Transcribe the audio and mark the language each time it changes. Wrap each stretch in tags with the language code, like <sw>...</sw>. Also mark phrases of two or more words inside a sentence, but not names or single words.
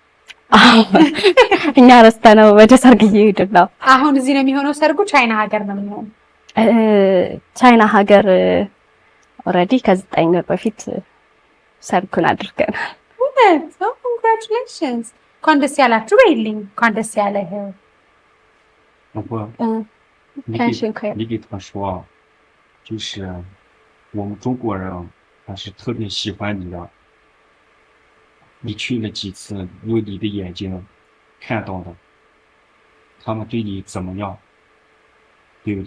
<am>እኛ ረስተነው ወደ ሰርግ እየሄድን ነው። አሁን እዚህ ነው የሚሆነው ሰርጉ? ቻይና ሀገር ነው የሚሆነው? ቻይና ሀገር ኦልሬዲ ከ9 ወር በፊት ሰርጉን አድርገናል። ኮንግራቹሌሽንስ! እንኳን ደስ ያላችሁ በይልኝ። እንኳን ደስ ያለህ።</am> <zh>你给他说，就是我们中国人还是特别喜欢你的。你去了几次，用你的眼睛看到的，他们对你怎么样，对不对？</zh>